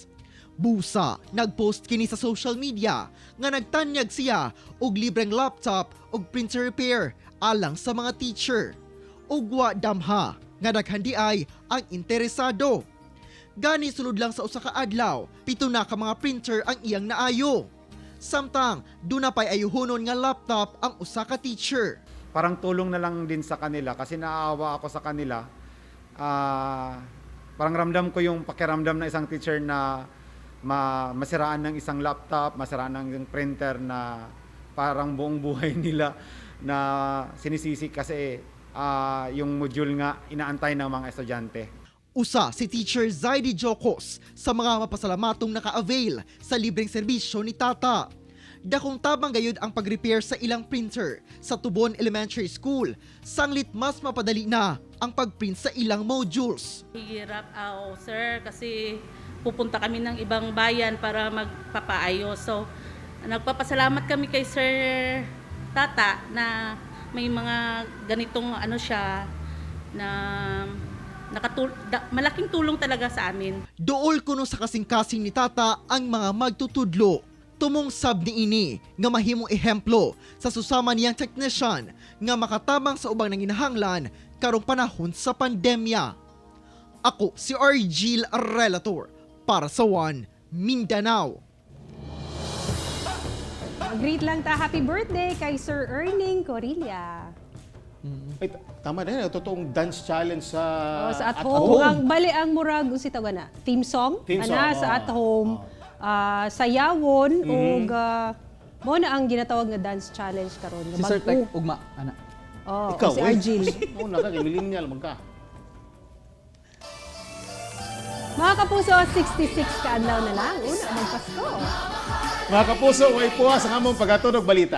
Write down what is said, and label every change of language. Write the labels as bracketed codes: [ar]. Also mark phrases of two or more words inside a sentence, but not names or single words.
[ceb] Busa, nagpost kini sa [en] social media [ceb] nga nagtanyag siya og libreng laptop og printer repair alang sa mga teacher. Ug wa damha nga daghandi ay ang interesado. Gani sulod lang sa usa ka adlaw, 7 na ka mga printer ang iyang naayo. Samtang duna pay ayuhonon nga laptop ang usa ka teacher. [tl] Parang tulong na lang din sa kanila kasi naaawa ako sa kanila. Parang ramdam ko yung pakiramdam na isang teacher na masiraan ng isang laptop, masiraan ng isang printer na parang buong buhay nila na sinisisi kasi yung module nga inaantay ng mga estudyante. [ceb] Usa si Teacher Zaidi Jocos sa mga mapasalamatong naka-avail sa libreng serbisyo ni Tata. Dakong tabang gayud ang pag-repair sa ilang printer sa Tubon Elementary School, sanglit mas mapadali na ang pag-print sa ilang modules. [tl] Hirap sir, kasi pupunta kami ng ibang bayan para magpapaayos. So, nagpapasalamat kami kay Sir Tata na may mga ganitong siya na malaking tulong talaga sa amin. [ceb] Dool kuno sa kasing-kasing ni Tata ang mga magtutudlo. Tumong sab ni ini nga mahimong ehemplo sa susama niyang technician nga makatabang sa ubang nanginahanglan karong panahon sa pandemya. Ako si R. Jill Relator para sa One Mindanao. Greet lang ta [en] happy birthday [ceb] kay Sir Erning Corilla. [tl] Ay, tama na yun. Totoong [en] dance challenge [tl] sa at home. [ceb] Ang bali ang murag si tawana [en] theme song Theme song, [ceb] sa at home. Sayawon ug Mo na ang ginatawag nga [en] dance challenge [ceb] karon nga Si Sir bag-o. Tek, ugma, ana. Oh, Ikaw, si oy. Argil. Una ka, kay millennial man ka. Mga kapuso, 66 ka adlaw na lang. Una, magpasko. Mga kapuso, way puha sa among pagatunog balita.